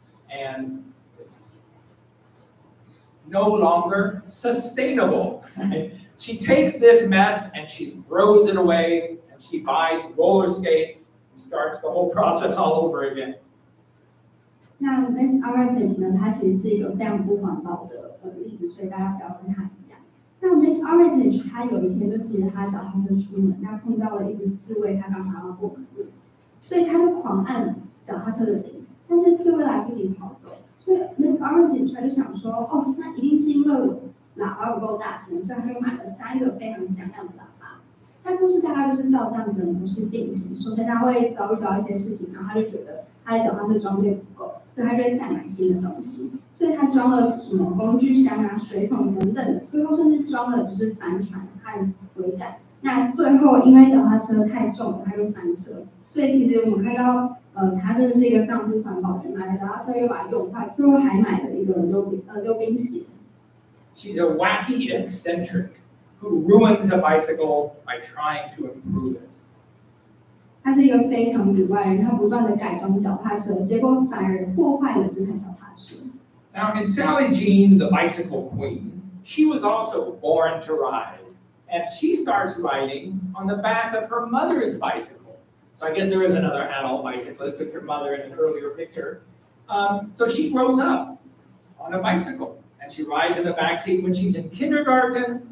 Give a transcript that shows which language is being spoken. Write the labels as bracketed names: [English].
[English] And it's no longer sustainable. She takes this mess and she throws it away, and she buys roller skates and starts the whole process all over again. [Chinese] 那 Miss Armitage 呢？她其实是一个非常不环保的例子，所以大家不要跟她一样。那 Miss Armitage 她有一天就骑着她脚踏车出门，那碰到了一只刺猬，她刚好要过马路，所以她就狂按脚踏车的铃，但是刺猬来不及跑走，所以 Miss Armitage 她就想说，哦，那一定是因为我喇叭不够大声，所以她就买了3个非常响亮的喇叭。那故事大概就是照这样子的模式进行。首先，他会遭遇到一些事情，然后他就觉得他的脚踏车装备不够，所以他就会再买新的东西。所以他装了什么工具箱啊、水桶等等的，最后甚至装了就是帆船和桅杆。那最后因为脚踏车太重了，他就翻车。所以其实我们看到，他真的是一个非常不环保的人，买了脚踏车又把它用坏，最后还买了一个溜冰鞋。 [English] She's a wacky eccentric who ruined the bicycle by trying to improve it. [Chinese] 他是一个非常里外人，他不断的改装脚踏车，结果反而破坏了这台脚踏车。 [English] Now, in Sally Jean, the bicycle queen, she was also born to ride, and she starts riding on the back of her mother's bicycle. So I guess there is another adult bicyclist. It's her mother in an earlier picture. So she grows up on a bicycle. And she rides in the back seat when she's in kindergarten.